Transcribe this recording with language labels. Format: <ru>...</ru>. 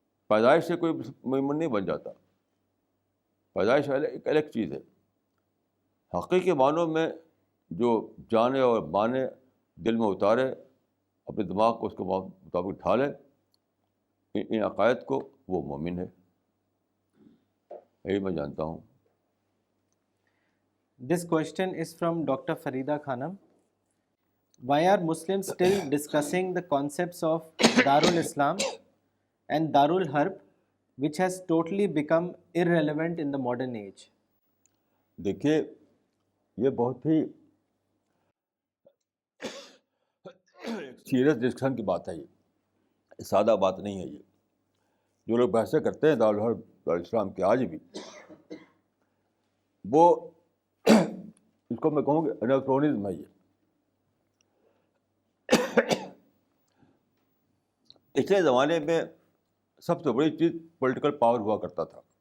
<ur>پیدائش سے کوئی مومن نہیں بن جاتا، پیدائش ایک الگ چیز ہے. حقیقی معنوں میں جو جانے اور مانے، دل میں اتارے، اپنے دماغ کو اس کے مطابق ڈھالے ان عقائد کو، وہ مومن ہے. یہی میں جانتا ہوں.</ur> <en>This question is from Dr. Farida Khanam. Why are Muslims still discussing the concepts of Darul Islam and Darul Harb, which has totally become irrelevant in the modern age?</en> <ur>دیکھیے، یہ بہت ہی سیریس ڈسکشن کی بات ہے. یہ سادہ بات نہیں ہے. یہ جو لوگ بحثیں کرتے ہیں دارالحرب دارالاسلام کے آج بھی، وہ اس کو میں کہوں گا انیکرونزم ہے. یہ پچھلے زمانے میں سب سے بڑی چیز پولیٹیکل پاور ہوا کرتا تھا.</ur>